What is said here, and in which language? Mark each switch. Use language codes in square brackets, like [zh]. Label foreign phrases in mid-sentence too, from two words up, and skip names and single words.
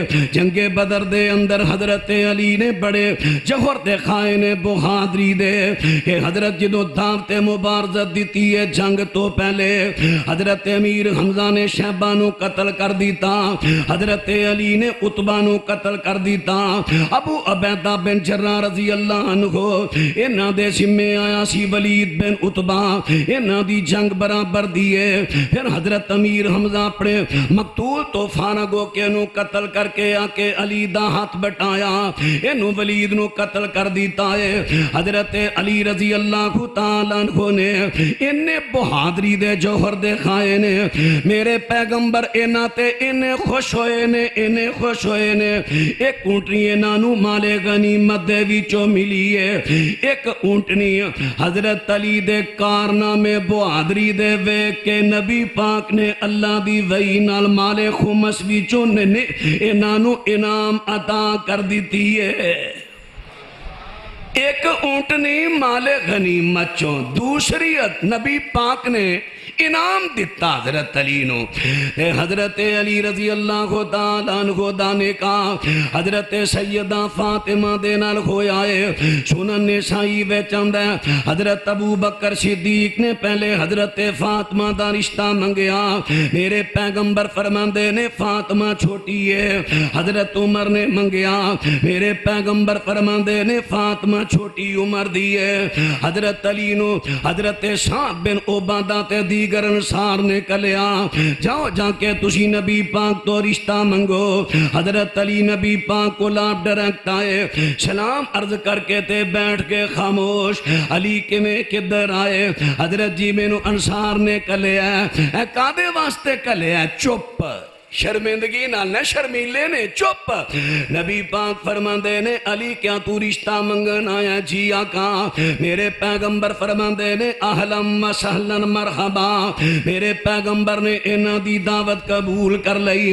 [pa] جنگ بدر دے اندر حضرت علی نے بڑے جوہر دکھائے نے بہادری دے کہ حضرت جدوں دعوت مبارزت دیتی ہے جنگ تو پہلے حضرت امیر حمزہ نے شیبہ نو قتل کر دیتا. حضرت علی نے عتبہ نو قتل کر دیتا. ابو عبیدہ بن جراح [ar] رضی اللہ عنہ [pa] انہاں دے ذمے آیا سی ولید بن عتبہ. انہاں دی جنگ برابر دیے. پھر حضرت امیر حمزہ اپنے مقتول تو فارغ ہو کے انہوں قتل کر کے آکے علی دا ہاتھ بٹایا. انہوں ولید نو قتل کر دیتا ہے. حضرت علی [ar] رضی اللہ تعالیٰ عنہ [pa] نے انہیں بہادری دے جوہر دکھائے نے. میرے پیغمبر انہاں تے انہیں خوش ہوئے نے. ایک اونٹنی انہاں نو مال غنیمت دے وچوں ملی ہے. ایک اونٹنی حضرت علی دے کارنامے بہادری دے ویکھ کے نبی پاک نے اللہ دی وحی نال مال خمس وچوں انہاں نو انعام عطا کر دیتی ہے. ایک اونٹنی مال غنیمت چوں دوسری نبی پاک نے انعام دیتا حضرت علی نو. حضرت علی [ar] رضی اللہ تعالیٰ عنہ [pa] دا نکاح حضرت سیدہ فاطمہ دے نال ہویا ہے. سنن نسائی وچ آندا ہے حضرت ابو بکر صدیق نے پہلے حضرت فاطمہ دا رشتہ منگیا. میرے پیغمبر فرماندے نے فاطمہ چھوٹی ہے. حضرت عمر نے منگیا. میرے پیغمبر فرماندے نے فاطمہ چھوٹی عمر دی ہے. حضرت علی نو حضرت سعد بن عبادہ تے دیگر انصار نے کلیا جاؤ جا کے تسی نبی پاک تو رشتہ منگو. حضرت علی نبی پاک کو لاب ڈائریکٹ آئے. سلام عرض کر کے تے بیٹھ کے خاموش. علی کے میں کدھر آئے. حضرت جی میں نو انصار نے کلیا. اے کادے واسطے کلیا؟ چپ شرمندگی نہ شرمیلے نے چپ. نبی پاک فرماندے نے علی کیا تو رشتہ منگن آیا؟ جی آقا. میرے پیغمبر فرماندے نے [ar] اہلم و سہلن مرحبا. [pa] میرے پیغمبر نے انہاں دی دعوت قبول کر لئی.